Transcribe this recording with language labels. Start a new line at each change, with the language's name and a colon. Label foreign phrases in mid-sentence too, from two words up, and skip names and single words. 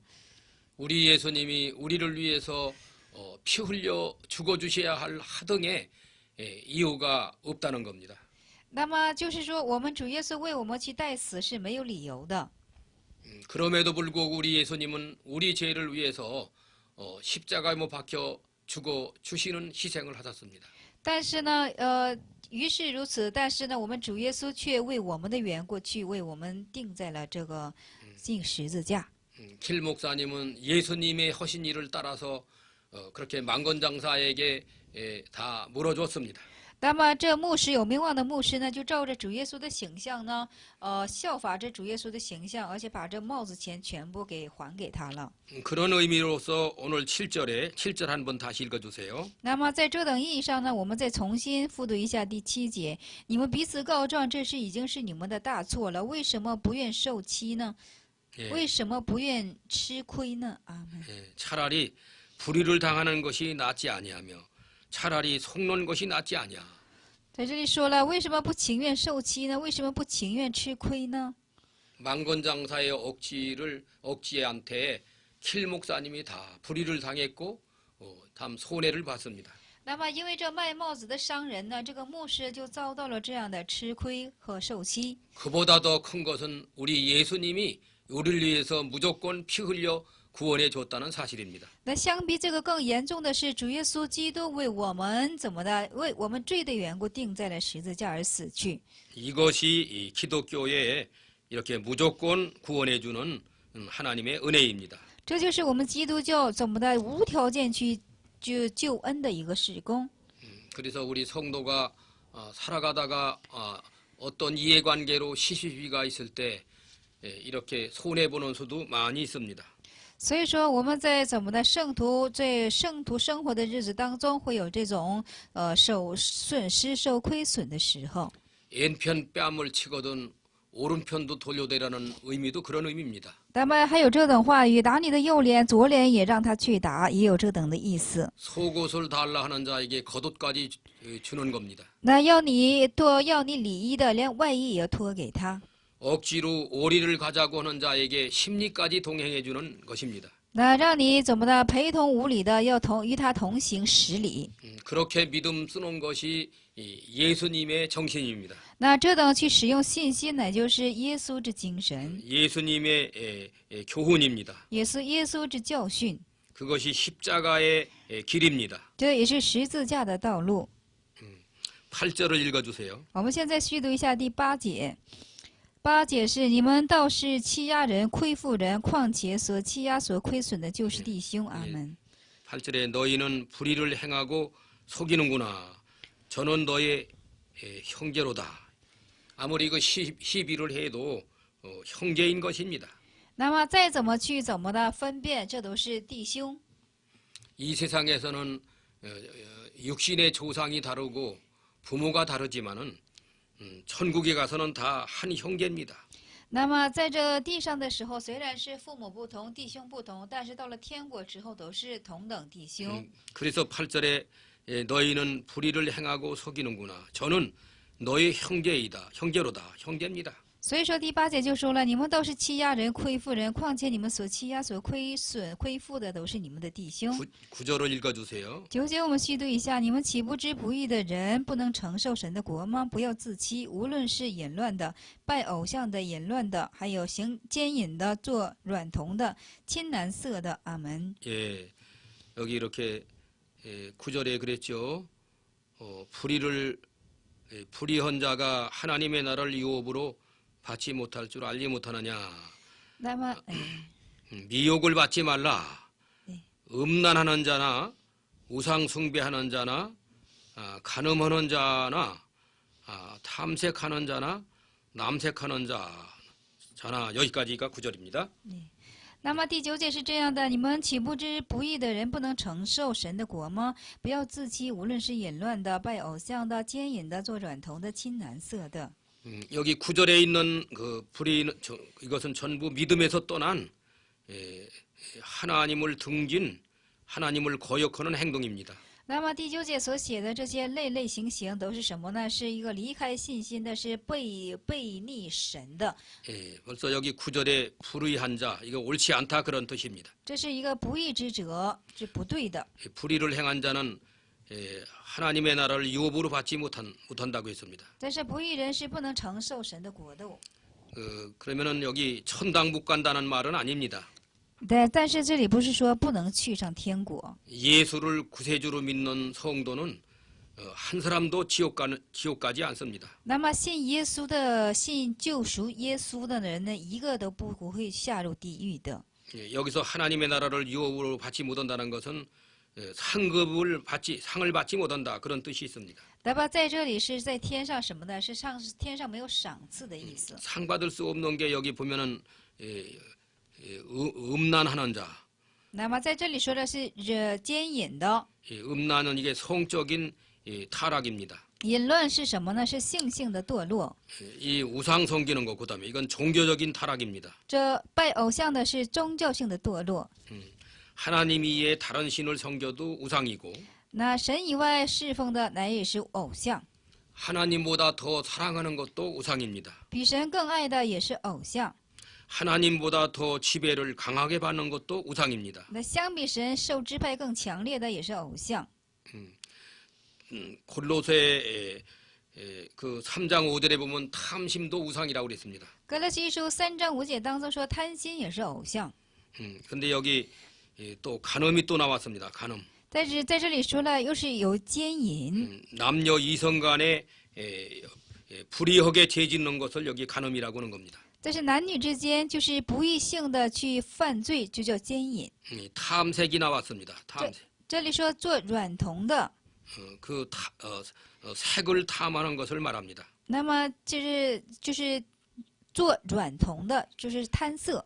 Korean: 우리 예수님이 우리를 위해서 피 흘려 죽어주셔야 할 하등의 이유가 없다는 겁니다.
Chinese: 那么就是说，我们主耶稣为我们去代死是没有理由的。
Korean: 그럼에도 불구하고 우리 예수님은 우리 죄를 위해서 십자가에 못 박혀 죽어 주시는 희생을 하셨습니다.
Chinese: 但是呢，于是如此，但是呢，我们主耶稣却为我们的缘故去为我们钉在了这个钉十字架。
Korean: 킬 목사님은 예수님의 하신 일을 따라서 그렇게 망건장사에게 다 물어줬습니다.
Chinese: 那么这牧师有名望的牧师呢，就照着主耶稣的形象呢，效法着主耶稣的形象，而且把这帽子钱全部给还给他了。
Korean: 그런 의미로서 오늘 7절 한번 다시 읽어주세요.
Chinese: 那么在这等意义上呢，我们再重新复读一下第7节：你们彼此告状，这事已经是你们的大错了，为什么不愿受欺呢？为什么不愿吃亏呢？阿门。
Korean: 차라리 불의를 당하는 것이 낫지 아니하며 차라리 속는 것이 낫지 아니하.
Chinese: 在这里说了，为什么不情愿受欺呢？为什么不情愿吃亏呢？
Korean: 망건장사의 억지한테 킬 목사님이 다 불의를 당했고 참 손해를 봤습니다.
Chinese: 那么，因为这卖帽子的商人呢，这个牧师就遭到了这样的吃亏和受欺。
Korean: 그보다 더 큰 것은 우리 예수님이 우리를 위해서 무조건 피 흘려 구원해 줬다는 사실입니다.
Chinese: 那相比这个更严重的是，主耶稣基督为我们怎么的？为我们罪的缘故，钉在了十字架而死去。
Korean: 이것이 이 기독교에 이렇게 무조건 구원해 주는 하나님의 은혜입니다.
Chinese: 这就是我们基督教怎么的无条件去救恩的一个事工。
Korean: 그래서 우리 성도가 살아가다가 어떤 이해관계로 시시비가 있을 때 이렇게 손해 보는 수도 많이 있습니다.
Chinese: 所以说，我们在怎么的在圣徒生活的日子当中，会有这种受损失、受亏损的时候。
Korean: 왼편 뺨을 치거든 오른편도 돌려대라는 의미도 그런 의미입니다.
Chinese: 那么还有这等话语，打你的右脸，左脸也让他去打，也有这等的意思。
Korean: 속옷을 달라 하는 자에게 겉옷까지 주는 겁니다.
Chinese: 那要你礼衣的，连外衣也要托给他。
Korean: 억지로 오리를 가자고 하는 자에게 심리까지 동행해 주는 것입니다.
Chinese: 那让你怎么的陪同无礼的，要与他同行10里。
Korean: 그렇게 믿음 쓰는 것이 예수님의 정신입니다.
Chinese: 那这等去使用信心，乃就是耶稣之精神，
Korean: 예수님의 교훈입니다.
Chinese: 也是耶稣之教训，
Korean: 그것이 십자가의 길입니다.
Chinese: 这也是十字架的道路。
Korean: 8절을 읽어주세요.
Chinese: 我们现在续读一下第8节。8节是你们倒是欺压人、亏负人，况且所欺压、所亏损的，就是弟兄。阿门。
Korean: 8절에 너희는 불의를 행하고 속이는구나. 저는 너의 형제로다. 아무리 그 시비를 해도 형제인 것입니다.
Chinese: 那么再怎么去怎么的分辨，这都是弟兄。
Korean: 이 세상에서는 육신의 조상이 다르고 부모가 다르지만은 천국에 가서는 다 한 형제입니다.
Chinese: 那么在这地上的时候，虽然是父母不同、弟兄不同，但是到了天国之后，都是同等弟兄。
Korean: 그래서 8절에 너희는 불의를 행하고 속이는구나. 저는 너의 형제로다. 형제입니다.
Chinese: 所以说第8节就说了，你们都是欺压人、亏负人，况且你们所欺压、所亏损、亏负的，都是你们的弟兄。
Korean: 9절을 읽어주세요.
Chinese: 9 节我们细读一下，你们岂不知不义的人不能承受神的国吗？不要自欺，无论是淫乱的、拜偶像的、淫乱的，还有行奸淫的、做娈童的、亲男色的。阿门。
Korean: 예, 여기 이렇게 9절에 그랬죠. 불의한 자가 하나님의 나라를 유업으로 받지 못할 줄 알지 못하느냐.
Chinese: 那么，
Korean: 미혹을 받지 말라. 네. 음란하는 자나 우상 숭배하는 자나 간음하는 자나 탐색하는 자나 남색하는 자나 여기까지가 9절입니다.
Chinese: 那么第9节是这样的：你们岂不知不义的人不能承受神的国吗？不要自欺，無論是淫亂的、拜偶像的、奸淫的、做娈童的、親男色的。
Korean: 여기 9절에 있는 그 불의는 이것은 전부 믿음에서 떠난 하나님을 등진 하나님을 거역하는 행동입니다.
Chinese: 那么第9节所写的这些类型都是什么呢？是一个离开信心的，是背逆神的。
Korean: 벌써 여기 9절에 불의한 자 이거 옳지 않다 그런 뜻입니다.
Chinese: 这是一个不义之者，是不对的。
Korean: 불의를 행한 자는 하나님의 나라를 유업으로 받지 못한다고 했습니다.
Chinese: 但是不义人是不能承受神的国的。
Korean: 그러면은 여기 천당 못 간다는 말은 아닙니다.
Chinese: 但是这里不是说不能去上天国。
Korean: 예수를 구세주로 믿는 성도는 한 사람도 지옥 가지 않습니다.
Chinese: 那么信救赎耶稣的人呢，一个都不会下入地狱的。
Korean: 여기서 하나님의 나라를 유업으로 받지 못한다는 것은 상을 받지 못한다 그런 뜻이 있습니다.
Chinese: 那么在这里是在天上什么呢？是天上没有赏赐的意思。
Korean: 상 받을 수 없는 게 여기 보면은 음란하는 자.
Chinese: 那么在这里说的是奸淫的。
Korean: 음란은 이게 성적인 타락입니다.
Chinese: 淫乱是什么呢？是性的堕落。
Korean: 이 우상 섬기는 거 그다음에 이건 종교적인 타락입니다.
Chinese: 这拜偶像的是宗教性的堕落。
Korean: 하나님 이외에 다른 신을 섬겨도 우상이고
Chinese: 那神以外侍奉的乃也是偶像，
Korean: 하나님보다 더 사랑하는 것도 우상입니다.
Chinese: 比神更爱的也是偶像。
Korean: 하나님보다 더 지배를 강하게 받는 것도 우상입니다.
Chinese: 那相比神受支配更强烈的也是偶像。
Korean: 골로새 그 3장 5절에 보면 탐심도 우상이라고 그랬습니다.
Chinese: 格勒西书3章5节当中说贪心也是偶像。
Korean: 근데 여기 또 간음이 또 나왔습니다. 간음.
Chinese: 但是在这里说了又是有奸淫，
Korean: 남녀 이성 간에 불의하게 죄짓는 것을 여기 간음이라고 하는 겁니다.
Chinese: 但是男女之间就是不义性的去犯罪，就叫奸淫。
Korean: 탐색이 나왔습니다. 탐색.
Chinese: 这里说做娈童的，
Korean: 색을 탐하는 것을 말합니다.
Chinese: 那么就是做娈童的，就是贪色。